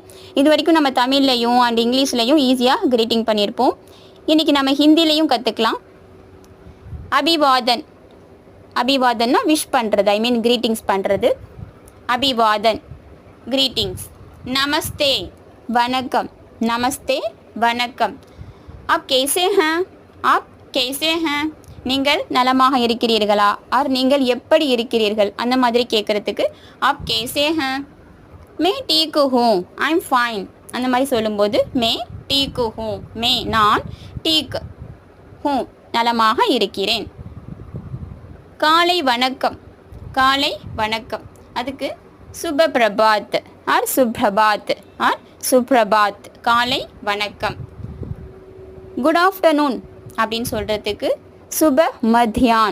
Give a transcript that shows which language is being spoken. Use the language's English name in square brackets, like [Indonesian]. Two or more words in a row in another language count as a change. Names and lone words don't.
[Tamil] இது வரைக்கும் நம்ம தமிழ்லையும் அண்ட் இங்கிலீஷ்லையும் ஈஸியாக க்ரீட்டிங் பண்ணியிருப்போம். இன்றைக்கி நம்ம ஹிந்திலையும் கற்றுக்கலாம். அபிவாதன். அபிவாதன்னா விஷ் பண்ணுறது, [English] I mean [Tamil] க்ரீட்டிங்ஸ் பண்ணுறது. அபிவாதன் க்ரீட்டிங்ஸ். நமஸ்தே வணக்கம். நமஸ்தே வணக்கம். [Hindi] आप कैसे हैं? आप कैसे हैं? [Tamil] நீங்கள் நலமாக இருக்கிறீர்களா? ஆர் நீங்கள் எப்படி இருக்கிறீர்கள் அந்த மாதிரி கேட்குறதுக்கு [Hindi] आप कैसे हैं? मैं ठीक हूँ. [English] I'm fine. [Tamil] அந்த மாதிரி சொல்லும்போது [Hindi] मैं ठीक हूँ. [Tamil] मैं நான் [Hindi] ठीक हूँ [Tamil] நலமாக இருக்கிறேன். காலை வணக்கம். காலை வணக்கம். அதுக்கு [Hindi] शुभ प्रभात [Tamil] ஆர் சுப்ரபாத் ஆர் சுப்ரபாத். காலை வணக்கம். [English] good afternoon [Tamil] அப்படின்னு சொல்கிறதுக்கு [Hindi] शुभ मध्याह्न.